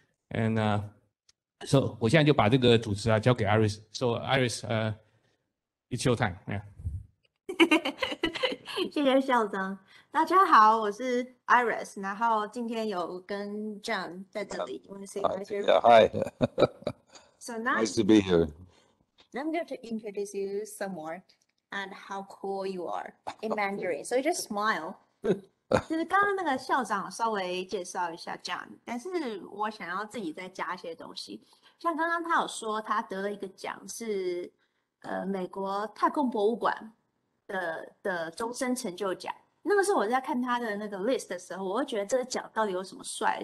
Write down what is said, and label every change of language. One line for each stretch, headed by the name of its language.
English: And so
Chinese: 我现在就把这个主持交给 Iris。
English: So Iris，it's your time。
Chinese: 谢谢校长。大家好，我是 Iris， 然后今天有跟 John 在这里。
English: You want to say hi to everyone? Hi. So now Nice to be here. I'm going to introduce you some more and how cool you are in Mandarin. So just smile.
Chinese: 就是刚刚那个校长稍微介绍一下 John， 但是我想要自己再加一些东西。像刚刚他有说他得了一个奖是美国太空博物馆的终身成就奖。那个时候我在看他的那个 list 的时候，我会觉得这个奖到底有什么帅？